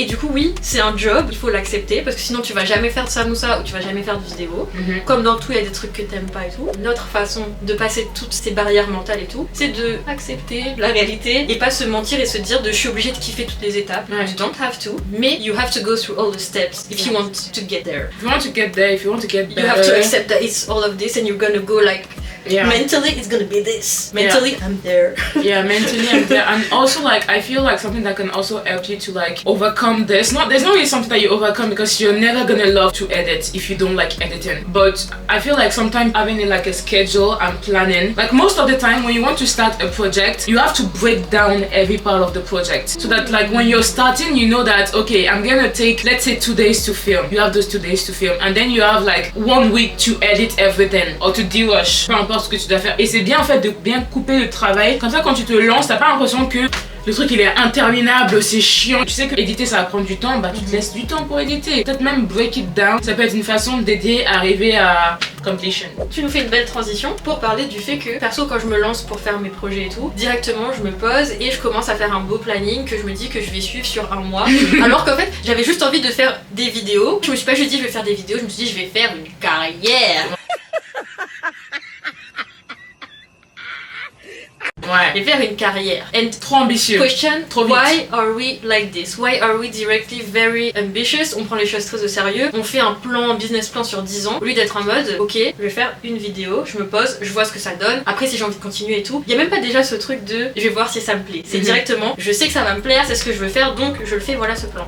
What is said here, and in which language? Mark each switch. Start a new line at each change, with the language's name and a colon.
French: Et du coup, oui, c'est un job, il faut l'accepter parce que sinon tu vas jamais faire de samoussa ou tu vas jamais faire de vidéo. Comme dans tout, il y a des trucs que t'aimes pas et tout. Notre façon de passer toutes ces barrières mentales et tout, c'est de accepter la réalité et pas se mentir et se dire de je suis obligée de kiffer toutes les étapes.
English: You don't have to,
French: mais
English: you have to go through all the steps if you want to get there. If you want to get there, if you want to get better, you have to accept that it's all of this and you're gonna go like. Yeah. Mentally, it's gonna be this. Mentally, I'm there. Yeah, mentally I'm there. And also, like, I feel like something that can also help you to, like, overcome this. There's not really something that you overcome because you're never gonna love to edit if you don't like editing. But I feel like sometimes having, like, a schedule and planning, like, most of the time when you want to start a project, you have to break down every part of the project. So that, like, when you're starting, you know that, okay, I'm gonna take, let's say, 2 days to film. You have those 2 days to film. And then you have, like, 1 week to edit everything or to derush.
French: Ce que tu dois faire, et c'est bien en fait de bien couper le travail comme ça. Quand tu te lances, t'as pas l'impression que le truc il est interminable, c'est chiant. Tu sais que éditer ça va prendre du temps, bah tu te laisses du temps pour éditer. Peut-être même
English: break it down,
French: ça peut être une façon d'aider à arriver à completion. Tu nous fais une belle transition pour parler du fait que perso quand je me lance pour faire mes projets et tout, directement je me pose et je commence à faire un beau planning que je me dis que je vais suivre sur 1 mois. Alors qu'en fait j'avais juste envie de faire des vidéos. Je me suis pas juste dit je vais faire des vidéos, je me suis dit je vais faire une carrière. Ouais. Et faire une carrière. And trop ambitieux. Question, trop vite.
English: Why are we like this? Why are we directly very ambitious?
French: On prend les choses très au sérieux. On fait un plan, business plan sur 10 ans. Au lieu d'être en mode, ok, je vais faire une vidéo, je me pose, je vois ce que ça donne. Après, si j'ai envie de continuer et tout. Il y a même pas déjà ce truc de, je vais voir si ça me plaît. C'est directement, je sais que ça va me plaire, c'est ce que je veux faire, donc je le fais, voilà ce plan.